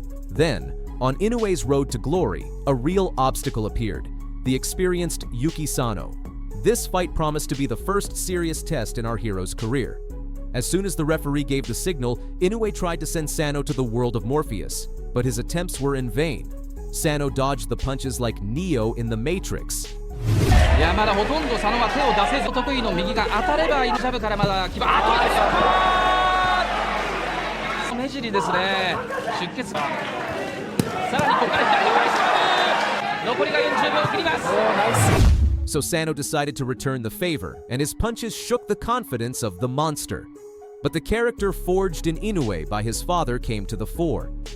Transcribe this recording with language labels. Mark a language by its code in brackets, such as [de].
[en] Then, on Inoue's road to glory, a real obstacle appeared, the experienced Yuki Sano. This fight promised to be the first serious test in our hero's career. As soon as the referee gave the signal, Inoue tried to send Sano to the world of Morpheus, but his attempts were in vain. Sano dodged the punches like Neo in the Matrix. [ja] いや、まだほとんど佐野は手を出せず、得意の右が当たればジャブからまだ決まる。目尻ですね。出血。さらにここから左の返しまで。残りが40秒を切ります。 [en] So Sano decided to return the favor, and his punches shook the confidence of the Monster. But the character forged in Inoue by his father came to the fore.